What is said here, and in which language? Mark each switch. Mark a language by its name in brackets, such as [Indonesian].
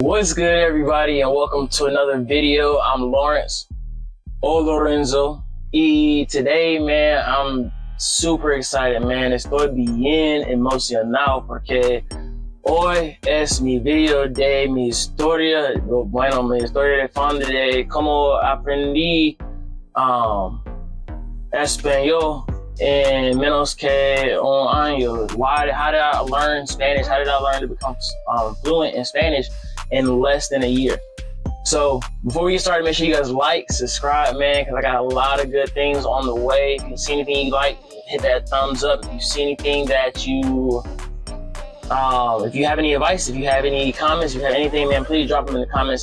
[English] What's good, everybody, and welcome to another video. I'm Lawrence o Lorenzo, y today, man, I'm super excited, man. [Spanish] Estoy bien emocionado porque hoy es mi video de mi historia, bueno, mi historia de fondo de cómo aprendí español in menos que un año. [English] How did I learn Spanish? How did I learn to become fluent in Spanish in less than a year? So before we get started, make sure you guys like, subscribe, man, because I got a lot of good things on the way. If you see anything you like, hit that thumbs up. If you see anything that you, if you have any advice, if you have any comments, if you have anything, man, please drop them in the comments.